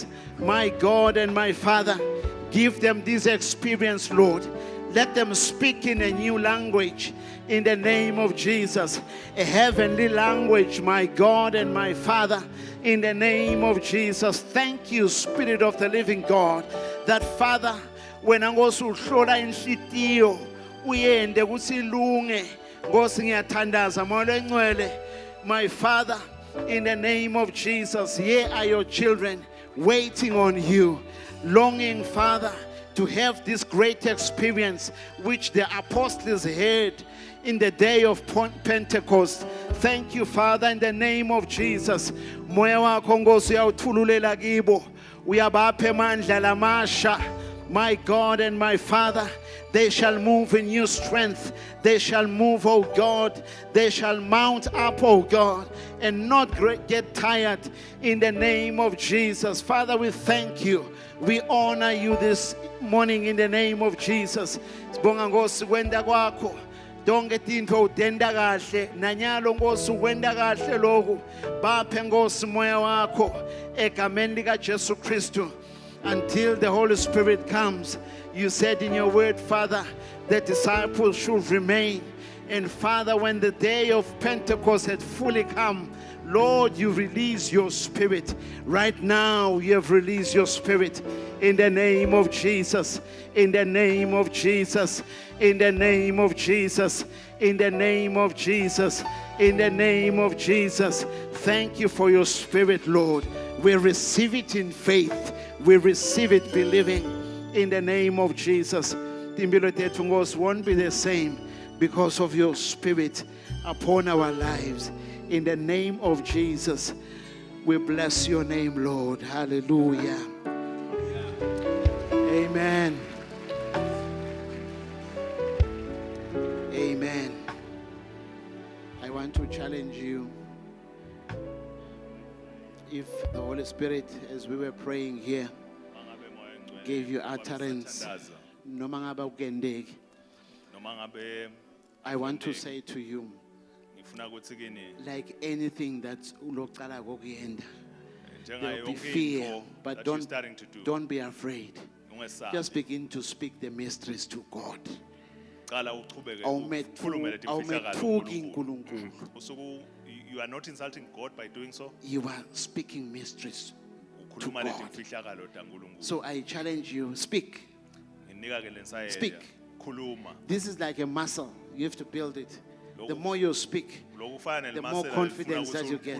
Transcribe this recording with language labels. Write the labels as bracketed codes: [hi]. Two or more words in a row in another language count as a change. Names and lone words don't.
[en] My God and my Father, give them this experience, Lord. Let them speak in a new language. In the name of Jesus. A heavenly language, my God and my Father. In the name of Jesus. Thank you, Spirit of the living God. That Father, when I go to [ss] hlola inhlitiyo, uyende kusilunge. Nkosi ngiyathandaza moya engcwele. [en] My Father, in the name of Jesus, here are your children waiting on you, longing, Father, to have this great experience which the apostles had in the day of Pentecost. Thank you, Father, in the name of Jesus. [ss] Moya wakho Nkosi uyawuthululela kibo. Uyabapha amandla lamasha. [en] My God and my Father, they shall move in new strength. They shall move, oh God. They shall mount up, oh God, and not get tired in the name of Jesus. Father, we thank you. We honor you this morning in the name of Jesus. [ss] Sibonga Nkosi kwenda kwakho. Donke tintfo utenda kahle. Nanyalo Nkosi ukwenda kahle lokhu. Baphe Nkosi moya wakho egameni lika Jesu Kristu. [en] Until the Holy Spirit comes. You said in your word, Father, that disciples should remain. And Father, when the day of Pentecost had fully come, Lord, you release your Spirit. Right now, you have released your Spirit in the name of Jesus. In the name of Jesus. In the name of Jesus. In the name of Jesus. In the name of Jesus. Thank you for your Spirit, Lord. We receive it in faith. We receive it believing in the name of Jesus. [ss] Timbilo tethu Nkosi [en] won't be the same because of your Spirit upon our lives. In the name of Jesus, we bless your name, Lord. Hallelujah. Amen. Amen. I want to challenge you. If the Holy Spirit, as we were praying here, gave you utterance, [ss] noma ngabe ukendeki, [en] I want to say to you, like anything that's [ss] ulocala kokuyenda, [en] there will be fear, but don't be afraid. Just begin to speak the mysteries to God. [ss] Awumethuki uNkulunkulu. [en] You are not insulting God by doing so. You are speaking mysteries to God. So I challenge you, speak. Speak. This is like a muscle. You have to build it. The more you speak, the more confidence that you get.